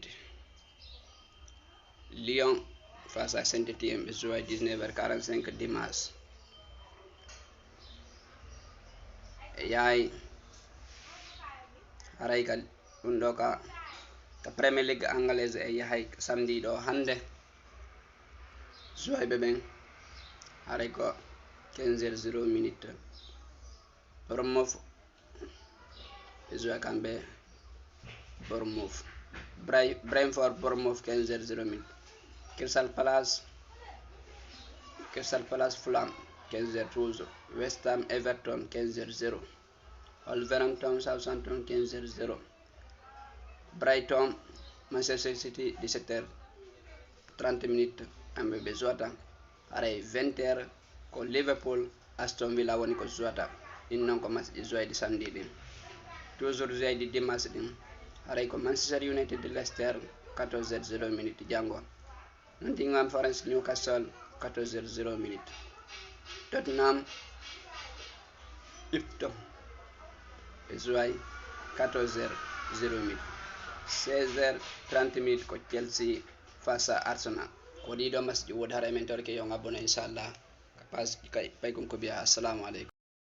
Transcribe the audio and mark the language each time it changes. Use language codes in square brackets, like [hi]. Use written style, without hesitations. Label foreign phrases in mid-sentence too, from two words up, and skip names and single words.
[ff] Lyon [fr] face à [ff] Saint-Étienne ɓe jouay 19h45 dimanche e yahay haray ka ɗum ɗo ka Premier League anglaise e yahay samedi ɗo hande jouay ɓe ɓen haray ko 15:00 minute. Bournemouth jouer kamɓe Bournemouth. Brentford Bournemouth 15:00 minute. Crystal Palace Fulham 15:00 toujours. West Ham Everton 15:00. Wolverhampton Southampton 15:00. Brighton Manchester City 17h30 minutes amɓe ɓe jouata. Haray 20h ko Liverpool Aston Villa woni ko jouata. ɗin non ko match ɗi jouayɗi samedi ɗin. Toujours jouayɗi dimanche ɗin haray ko Manchester United Leicester 14:00 minutes jango. Nottingham Forest Newcastle 14:00 minutes. Tottenham Ipton ɓe jouay 14:00 minutes. 16h30 minutes ko Chelsea [fr] face à [ff] Arsenal. ko ɗiɗo match ɗi wodi haray men torke yo ngabbono inchallah page kay pay kon ko biya [ar] assalamu alaikum.